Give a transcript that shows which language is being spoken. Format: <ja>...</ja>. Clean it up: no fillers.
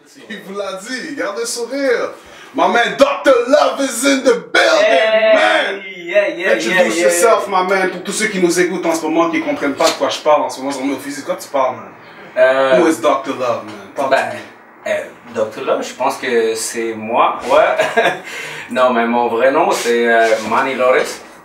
<fr>Il vous l'a dit, garde le sourire.</fr> <en>My man, Dr. Love is in the building, man. Introduce yourself, my man,</en> <fr>pour tous ceux qui nous écoutent en ce moment, qui ne comprennent pas de quoi je parle en ce moment, sur mon physique. Quoi tu parles,</fr> <en>man? Who is Dr. Love, man? Dr.</en> <fr>Love, je pense que c'est moi, ouais. Non, mais mon vrai nom, c'est Manny Lores.</fr>